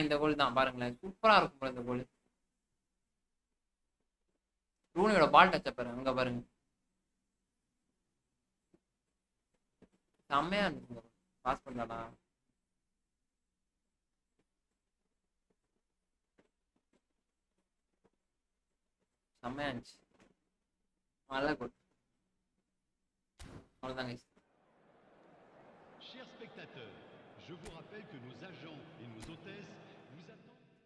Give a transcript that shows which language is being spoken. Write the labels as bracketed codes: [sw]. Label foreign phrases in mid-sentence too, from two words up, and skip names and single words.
[ta] இந்த கோல் தான் பாருங்களேன், சூப்பரா இருக்கும் ப்ரோ இந்த கோல். ரூனியோட [en] ball touch [ta] பாருங்க, அங்க பாருங்க செம்மையா இருந்துச்சு. பாஸ் பண்ணலாம்டா. செம்மையா இருந்துச்சு, நல்ல கோல். அவ்வளோதாங்க. [fr] Chers spectateurs, je vous rappelle que nos agents et nos hôtesses vous attendent.